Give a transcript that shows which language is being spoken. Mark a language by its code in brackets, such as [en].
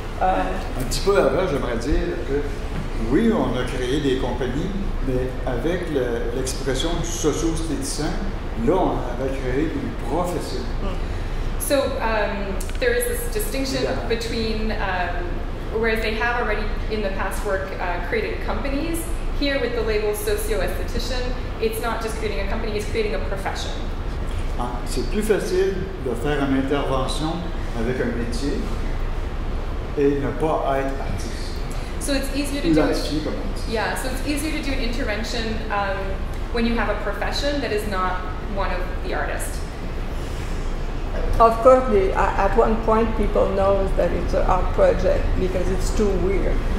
[fr] Un petit peu avant, j'aimerais dire que oui, on a créé des compagnies, mais avec l'expression du socio-esthéticien, là, on avait créé une profession. [en] So there is this distinction between, whereas they have already in the past work created companies, here with the label socio-esthetician, it's not just creating a company, it's creating a profession. [fr] C'est plus facile de faire une intervention avec un métier et ne pas être artiste. [en] So it's easier to do. Yeah, so it's easier to do an intervention when you have a profession that is not one of the artists. Of course, at one point people know that it's an art project because it's too weird.